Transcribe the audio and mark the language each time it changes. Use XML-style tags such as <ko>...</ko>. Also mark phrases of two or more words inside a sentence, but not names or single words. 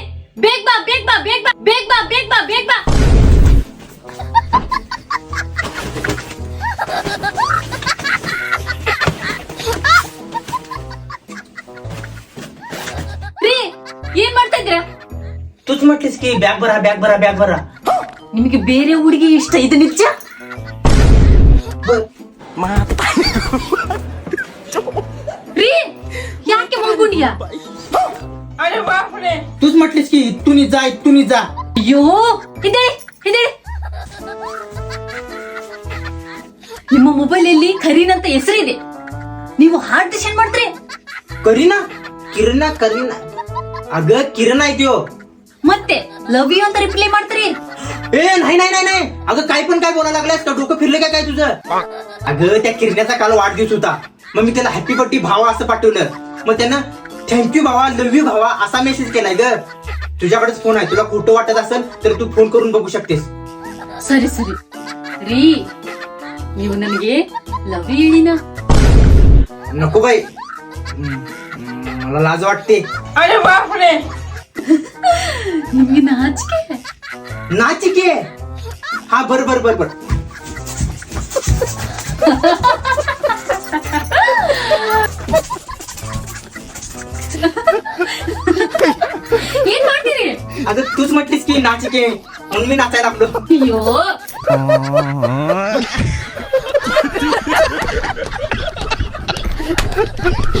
<kn>ಬೇಗ ಬಾ ಬೇಗ ಬಾ ಬೇಗ ಬಾ ಬೇಗ ಬಾ ಬೇಗ ಬಾ ಬೇಗ ಬಾ ರೀ ಏನ್ ಮಾಡ್ತಾ ಇದ್ರ?</kn> <mr>तूच म्हटलीस की बॅग भरा बॅग भरा बॅग भरा.</mr> <kn>ನಿಮಗೆ ಬೇರೆ ಹುಡುಗಿ ಇಷ್ಟ ಇದು ನಿಜ? ರೀ ಯಾಕೆ ಮಲ್ಕೊಂಡಿಯಾ?</kn> <mr>तूच म्हटलीस की इथून जा.</mr> <kn>ಅಯ್ಯೋ ಇದೆ ಇದೆ ನಿಮ್ಮ ಮೊಬೈಲ್ ಅಲ್ಲಿ ಖರೀನ್ ಅಂತ ಹೆಸರಿದೆ. ನೀವು</kn> <en>heart send</en> <kn>ಮಾಡ್ತೀರಿ.</kn> <mr>करीना किरणा करीना अगं किरण आहे त्यो.</mr> <kn>ಮತ್ತೆ</kn> <en>love you</en> <kn>ಅಂತ ರಿಪ್ಲೈ ಮಾಡ್ತೀರಿ.</kn> <mr>ए नाही नाही नाही नाही अगं काय पण काय बोलायला लागल्यास का? डोकं फिरलं काय तुझं? अगं त्या किरण्याचा काल वाढदिवस होता. मग मी त्याला</mr> <en>happy birthday</en> <mr>भावा असं पाठवलं. मग त्यानं थँक्यू भावा</mr> <en>love you</en> <mr>भावा असा मेसेज केलाय ग. तुझ्याकडेच फोन आहे. तुला खोटं वाटत असेल तर तू फोन करून बघू शकतेस.</mr> <kn>ಸರಿ ಸರಿ ರೀ ನೀವು ನನಗೆ</kn> <en>love you</en> <kn>ಹೇಳಿನ?</kn> <mr>नको बाई मला लाज वाटते.</mr> <kn>ನಿಮ್ಗೆ ನಾಚಿಕೆ?</kn> <mr>नाचिके हा बर बर बर बर.</mr> <kn>ಏನ್ ಮಾಡ್ತೀರಿ?</kn> <mr>अगं तूच म्हटलीस की नाचिके म्हणून मी नाचायला लागलो.</mr> <kn>ಅಯ್ಯೋ</kn>